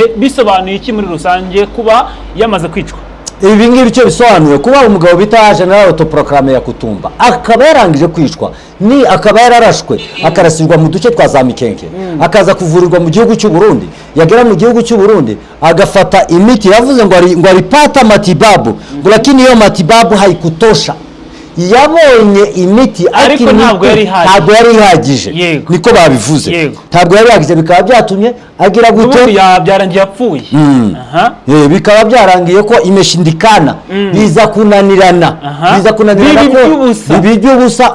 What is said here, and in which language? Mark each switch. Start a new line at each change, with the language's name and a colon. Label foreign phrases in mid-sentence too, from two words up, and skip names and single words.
Kinyarwanda: Bisobanuye iki muri rusange kuba yamaze kwicwa? Ibi ngibi cyo bisobanuye kuba umugabo bita General Autoproclamé Yakutumba akaba yarangije kwicwa, ni akaba yararashwe akarasirwa mu duce twa za Mikenge, akaza kuvurirwa mu gihugu cy'u Burundi. Yagera mu gihugu cy'u Burundi agafata imiti, yavuze ngo
Swahili: alipata matibabu, lakini hiyo matibabu haikutosha.
Kinyarwanda: Yabonye imiti ariko ntabwo yari ihagije, niko babivuze. Ntabwo yari ihagije, bikaba byatumye agira gute byarangiye yapfuye. Bikaba byarangiye ko imeshindikana, biza kunanirana ko by'ubusa.